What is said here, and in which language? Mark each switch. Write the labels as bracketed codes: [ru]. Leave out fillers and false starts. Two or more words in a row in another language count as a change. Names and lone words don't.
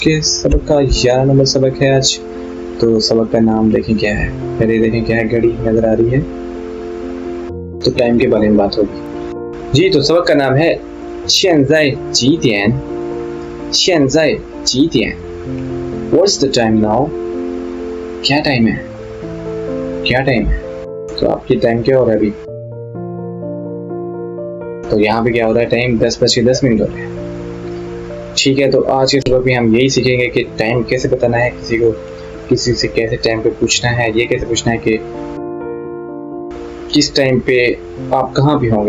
[hi] के सबक का 11 नंबर सबक है आज। तो सबक का नाम देखें क्या है। पहले देखें क्या है, घड़ी नजर आ रही है तो टाइम के बारे में बात होगी जी। तो सबक का नाम है [zh] 现在几点，现在几点 [en] What's the time now? [hi] क्या टाइम है, क्या टाइम है। तो आपकी टाइम क्या हो रहा है अभी। तो यहाँ पे क्या हो रहा है, टाइम 10:10 हो रहे हैं। ठीक है, तो आज के सबक में हम यही सीखेंगे कि टाइम कैसे बताना है किसी को, किसी से कैसे टाइम पे पूछना है, ये कैसे पूछना है कि किस टाइम पे आप कहाँ पे होंगे।